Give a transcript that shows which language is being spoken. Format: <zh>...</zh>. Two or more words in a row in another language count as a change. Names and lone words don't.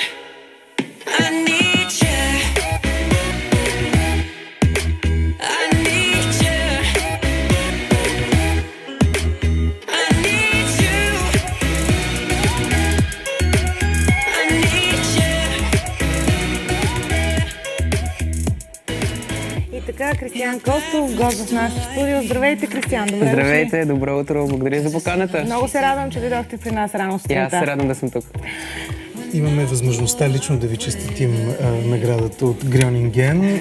<en>I need you. I need you. I need you. I need you.</en> <bg>И така, Кристиян Костов, гост в нашото студио. Здравейте, Кристиян. Добре дошли. Здравейте, добро утро. Благодаря за поканата. Много се радвам, че дойдохте при нас рано И аз сутринта. се радвам да съм тук. Имаме възможността лично да ви честитим наградата от Грьонинген.</bg>